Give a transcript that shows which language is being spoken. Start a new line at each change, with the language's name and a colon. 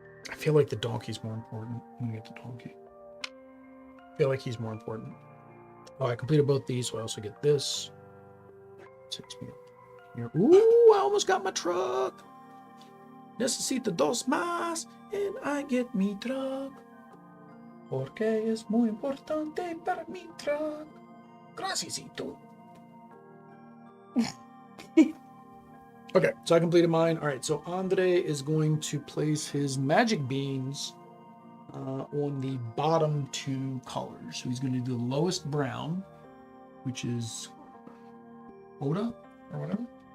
English: I feel like the donkey's more important. I'm gonna get the donkey. I feel like he's more important. Oh, I completed both these, so I also get this. Takes me up here. Ooh, I almost got my truck.
Spanish: Necesito dos más,
English: and I get
Spanish: mi truck. Porque es muy importante para mi truck. Graciasito.
English: Okay, so I completed mine. All right, so Andre is going to place his magic beans on the bottom 2 colors. So he's going to do the lowest brown, which is Oda or whatever.